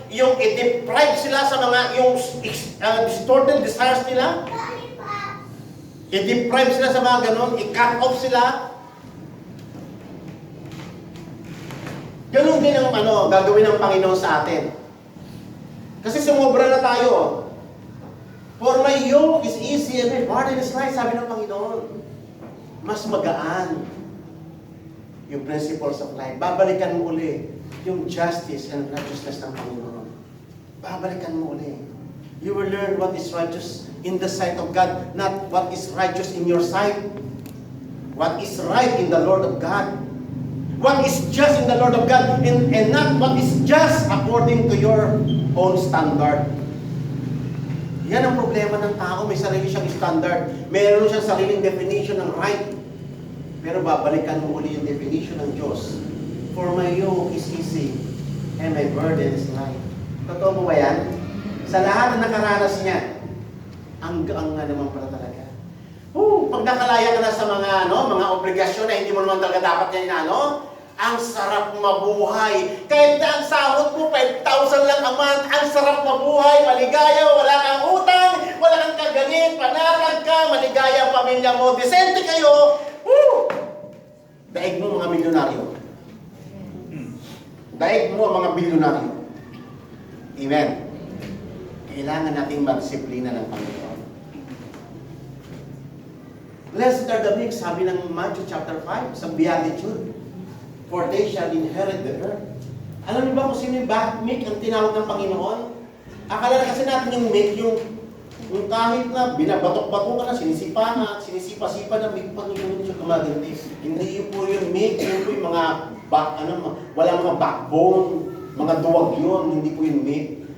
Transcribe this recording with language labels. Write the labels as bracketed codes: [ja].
[tl] Yung i-deprive sila sa mga, yung distorted desires nila? I-deprive sila sa mga ganun, i-cut off sila. Ganun din ang gagawin ng Panginoon sa atin. Kasi sumobra na tayo. [en] For my yoke is easy and my burden is light, [tl] sabi ng Panginoon. Mas magaan yung principles of life. Babalikan mo uli yung justice and righteousness ng Panginoon. Babalikan mo uli. [en] You will learn what is righteous in the sight of God, not what is righteous in your sight. What is right in the Lord of God. What is just in the Lord of God, and not what is just according to your own standard. [tl] Yan ang problema ng tao. May sarili siyang standard. Meron siyang sariling definition ng right. Pero babalikan mo uli yung definition ng Diyos. [en] For my yoke is easy and my burden is light. [tl] Totoo mo ba yan? Sa lahat na nakaranas niya, ang nga naman pala talaga. Pag nakalaya ka na sa mga obligasyon na hindi mo naman talaga dapat yan Ang sarap mabuhay. Kahit na ang sahod mo, 5,000 lang a month, ang sarap mabuhay, maligaya, wala kang utang, wala kang kaganin, panatag ka, maligaya ang pamilya mo, disente kayo. Woo! Daig mo mga milyonaryo. Daig mo ang mga bilyonaryo. Amen. Kailangan nating magdisiplina ng Panginoon. [en] Blessed are the meek, [tl] sabi ng Matthew chapter 5, sa Beatitude. [en] For they shall inherit the earth. [tl] Alam niyo ba kung sino yung meek ang tinawag ng Panginoon? Akala kasi natin yung meek, yung kahit na binabatok-batok ka na, sinisipa-sipa na may Panginoon siya gumaganti. Hindi yun po yung meek, yun po yung mga wala mga backbone, mga duwag yun, hindi po yung meek.